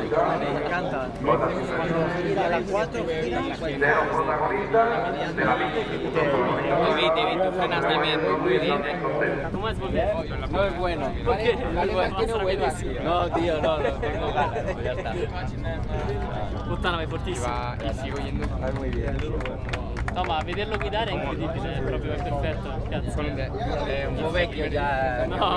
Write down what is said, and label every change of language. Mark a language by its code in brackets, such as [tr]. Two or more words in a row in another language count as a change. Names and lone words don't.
[es] Me encanta. a las 4 Te vi, tú frenas también muy bien. ¿Cómo es volver? No es bueno. ¿Por qué? No vuelvas. No, tío, no, tengo ganas, pues ya está. [it] Puttana, vai fortissimo. [es] Y sigo yendo muy bien. [it] Insomma, vederlo guidare è incredibile, è proprio perfetto. Cazzo. È un po' vecchio già. No,